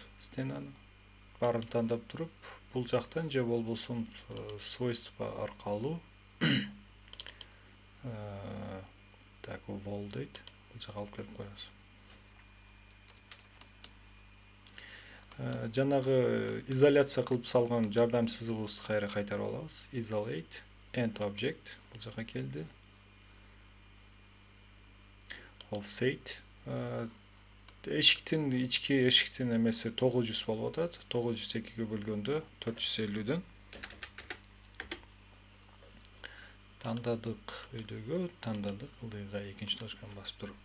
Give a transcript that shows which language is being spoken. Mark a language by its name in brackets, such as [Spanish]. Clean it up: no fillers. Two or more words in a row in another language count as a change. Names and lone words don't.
[Kyrgyz] Стенаны баарын тандап туруп, бул жактан же болбосо свойство аркылуу так, wall дейт. Бул жака алып келип коебуз. Жанагы изоляция кылып салган жардам сызыгыбызды кайра кайтарып алабыз. [English] Isolate, end object [Kyrgyz] бул жака келди. [English] Offset. [Kyrgyz] Эшиктин ички эшиктин эмеси 900 болуп атат. 902ге бөлгөндө 450ден. Тандадык өйдөгө, тандадык ылдыйга экинчи точканы басып туруп.